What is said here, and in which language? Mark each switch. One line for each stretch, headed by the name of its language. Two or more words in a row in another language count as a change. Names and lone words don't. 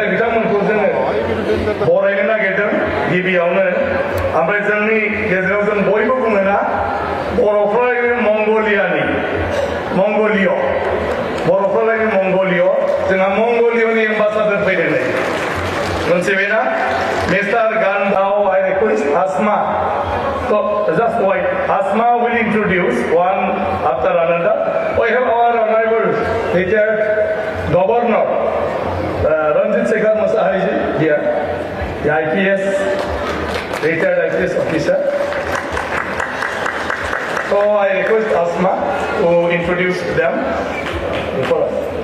Bodo: बिथांमोनखौ जोङो बरायनो नागिरदों गिबियावनो ओमफ्राय जोंनि गेजेराव जों बयबो बुङो ना बर'फ्रा मंगलियानि मंगलिय बर'फ्रा मंगलिय जोंहा मंगलियनि एम्बासाडर फैदों नै मोनथिबायना मिस्टार गान्धाव I
English: request Asma so just wait Asma will introduce one after another we have our honorable retired governor Ranjit Sekhar Masahari here the IPS retired IPS officer so I request Asma to introduce them before us.